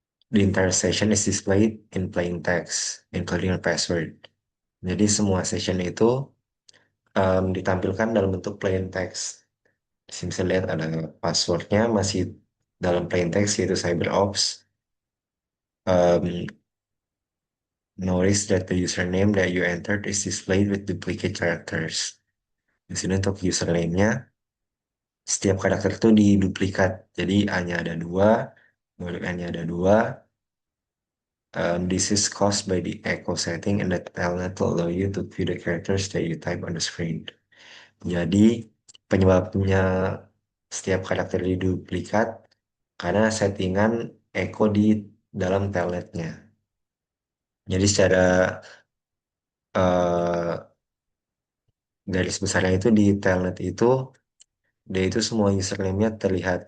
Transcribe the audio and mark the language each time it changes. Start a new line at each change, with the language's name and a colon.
English: The entire session is displayed in plain text, including a password.
Indonesian: Jadi semua session itu ditampilkan dalam bentuk plain text. Di sini bisa lihat ada passwordnya masih dalam plain text, yaitu CyberOps.
English: Notice that the username that you entered is displayed with duplicate characters.
Indonesian: Di sini untuk username-nya, setiap karakter itu diduplikat. Jadi A-nya ada 2, kemudian N-nya ada 2,
English: This is caused by the echo setting and the telnet will allow you to view the characters that you type on the screen.
Indonesian: Jadi penyebabnya setiap karakter diduplikat karena settingan echo di dalam telnetnya. Jadi secara eh, garis besarnya itu di telnet itu dia itu semua username-nya terlihat.